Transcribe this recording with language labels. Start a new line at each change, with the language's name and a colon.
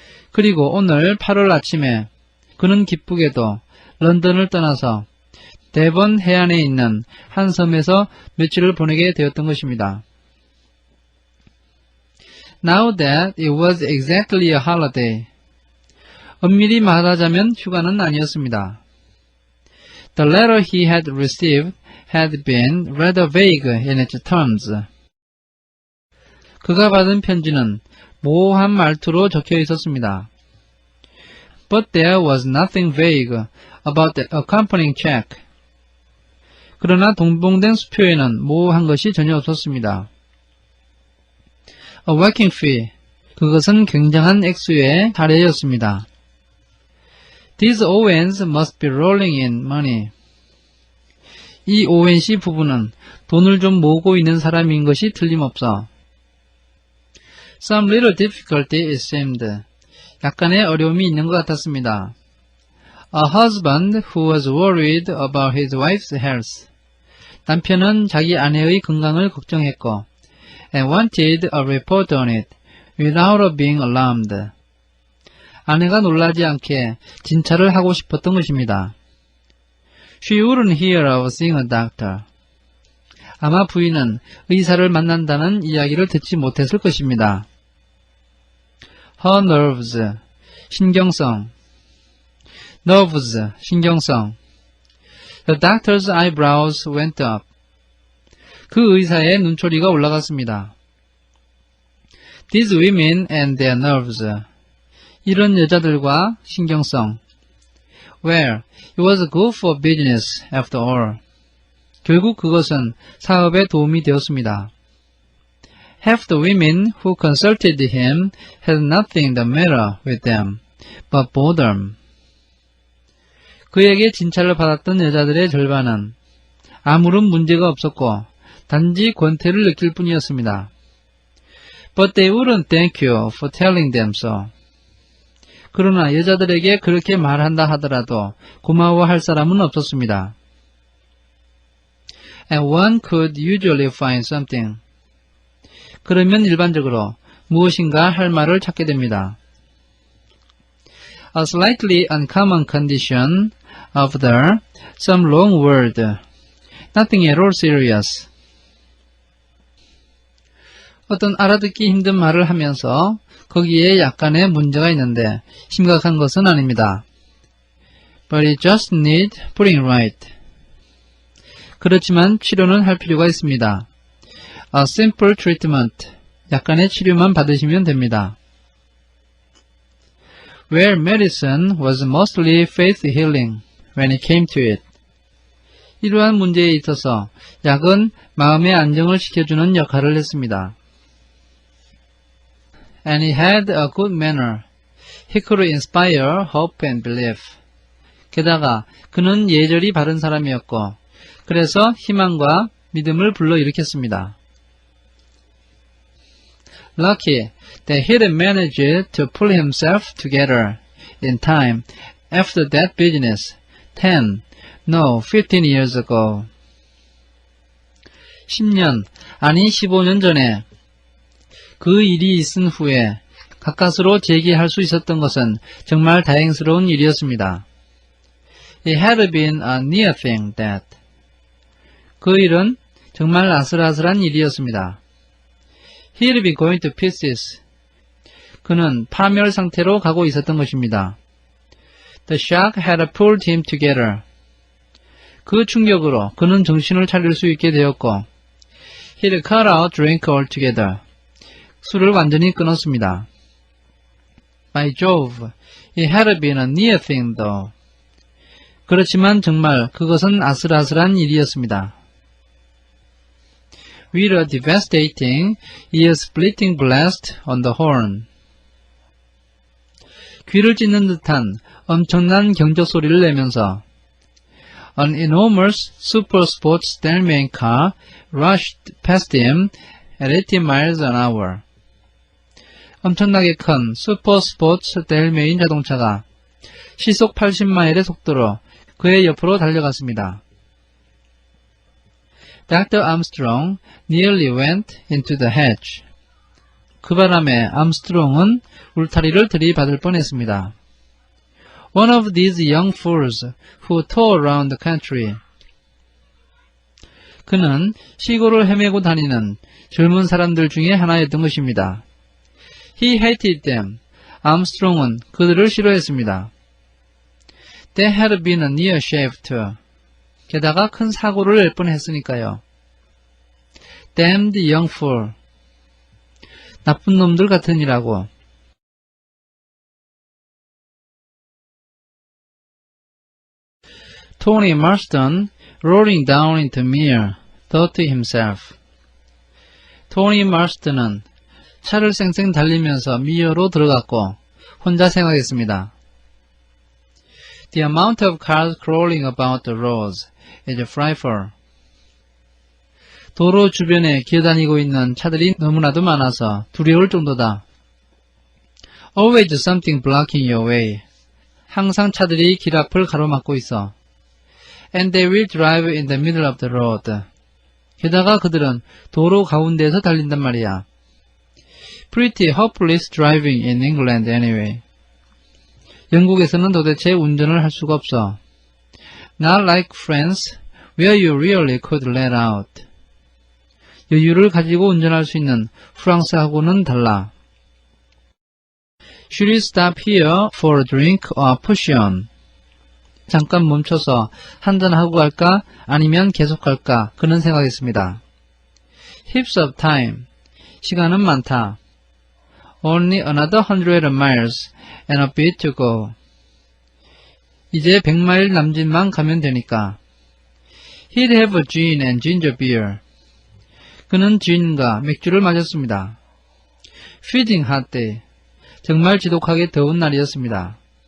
Korean: 그리고 오늘 8월 아침에 그는 기쁘게도 런던을 떠나서 데번 해안에 있는 한 섬에서 며칠을 보내게 되었던 것입니다.
English: Now that it was exactly a holiday.
Korean: 엄밀히 말하자면 휴가는 아니었습니다.
English: The letter he had received had been rather vague in its terms.
Korean: 그가 받은 편지는 모호한 말투로 적혀 있었습니다.
English: But there was nothing vague about the accompanying check.
Korean: 그러나 동봉된 수표에는 모호한 것이 전혀 없었습니다.
English: A whacking fee.
Korean: 그것은 굉장한 액수의 할애였습니다.
English: These Owens must be rolling in money.
Korean: 이 오웬 씨 부부는 돈을 좀 모으고 있는 사람인 것이 틀림없어.
English: Some little difficulty it seemed.
Korean: 약간의 어려움이 있는 것 같았습니다.
English: A husband who was worried about his wife's health.
Korean: 남편은 자기 아내의 건강을 걱정했고
English: and wanted a report on it without her being alarmed.
Korean: 아내가 놀라지 않게 진찰을 하고 싶었던 것입니다.
English: She wouldn't hear of seeing a doctor.
Korean: 아마 부인은 의사를 만난다는 이야기를 듣지 못했을 것입니다.
English: Her nerves, 신경성. nerves, 신경성. The doctor's eyebrows went up.
Korean: 그 의사의 눈초리가 올라갔습니다.
English: These women and their nerves.
Korean: 이런 여자들과 신경성.
English: Well, it was good for business after all.
Korean: 결국 그것은 사업에 도움이 되었습니다.
English: Half the women who consulted him had nothing the matter with them, but boredom.
Korean: 그에게 진찰을 받았던 여자들의 절반은 아무런 문제가 없었고 단지 권태를 느낄 뿐이었습니다.
English: But they wouldn't thank you for telling them so.
Korean: 그러나 여자들에게 그렇게 말한다 하더라도 고마워할 사람은 없었습니다.
English: And one could usually find something.
Korean: 그러면 일반적으로 무엇인가 할 말을 찾게 됩니다.
English: A slightly uncommon condition of the some long word. Nothing at all serious.
Korean: 어떤 알아듣기 힘든 말을 하면서 거기에 약간의 문제가 있는데 심각한 것은 아닙니다.
English: But it just need putting right.
Korean: 그렇지만 치료는 할 필요가 있습니다.
English: A simple treatment.
Korean: 약간의 치료만 받으시면 됩니다.
English: Where medicine was mostly faith healing when it came to it.
Korean: 이러한 문제에 있어서 약은 마음의 안정을 시켜주는 역할을 했습니다.
English: And he had a good manner. He could inspire hope and belief.
Korean: 게다가 그는 예절이 바른 사람이었고 그래서 희망과 믿음을 불러일으켰습니다.
English: Lucky that he had managed to pull himself together in time after that business 15 years ago.
Korean: 10년, 아니 15년 전에 그 일이 있은 후에 가까스로 재기할 수 있었던 것은 정말 다행스러운 일이었습니다.
English: It had been a near thing that.
Korean: 그 일은 정말 아슬아슬한 일이었습니다.
English: He had been going to pieces.
Korean: 그는 파멸 상태로 가고 있었던 것입니다.
English: The shock had pulled him together.
Korean: 그 충격으로 그는 정신을 차릴 수 있게 되었고
English: He had cut out drink altogether.
Korean: 술을 완전히 끊었습니다.
English: By Jove, it had been a near thing though.
Korean: 그렇지만 정말 그것은 아슬아슬한 일이었습니다.
English: With a devastating, ear-splitting blast on the horn.
Korean: 귀를 찢는 듯한 엄청난 경적 소리를 내면서
English: An enormous super sports Stallman car rushed past him at 80 miles an hour.
Korean: 엄청나게 큰 슈퍼 스포츠 스텔메인 자동차가 시속 80마일의 속도로 그의 옆으로 달려갔습니다.
English: Dr. Armstrong nearly went into the hedge.
Korean: 그 바람에 암스트롱은 울타리를 들이받을 뻔했습니다.
English: One of these young fools who tour around the country.
Korean: 그는 시골을 헤매고 다니는 젊은 사람들 중에 하나였던 것입니다.
English: He hated them.
Korean: 암스트롱은 그들을 싫어했습니다.
English: They had been a near shave too.
Korean: 게다가 큰 사고를 낼 뻔했으니까요.
English: Damned young fool.
Korean: 나쁜 놈들 같으니라고.
English: Tony Marston, rolling down into Mere, thought to himself.
Korean: 토니 마rston은 차를 쌩쌩 달리면서 미어로 들어갔고 혼자 생각했습니다.
English: The amount of cars crawling about the roads is frightful.
Korean: 도로 주변에 기어다니고 있는 차들이 너무나도 많아서 두려울 정도다.
English: Always something blocking your way.
Korean: 항상 차들이 길 앞을 가로막고 있어.
English: And they will drive in the middle of the road.
Korean: 게다가 그들은 도로 가운데에서 달린단 말이야.
English: Pretty hopeless driving in England anyway.
Korean: 영국에서는 도대체 운전을 할 수가 없어.
English: Not like France, where you really could let out.
Korean: 여유를 가지고 운전할 수 있는 프랑스하고는 달라.
English: Should we stop here for a drink or push on?
Korean: 잠깐 멈춰서 한잔하고 갈까? 아니면 계속 갈까? 그는 생각했습니다.
English: Heaps of time.
Korean: 시간은 많다.
English: Only another 100 miles and a bit to go.
Korean: 이제 100마일 남짓만 가면 되니까.
English: He'd have a gin and ginger beer.
Korean: 그는 진과 맥주를 마셨습니다.
English: Freezing hot day.
Korean: 정말 지독하게 더운 날이었습니다.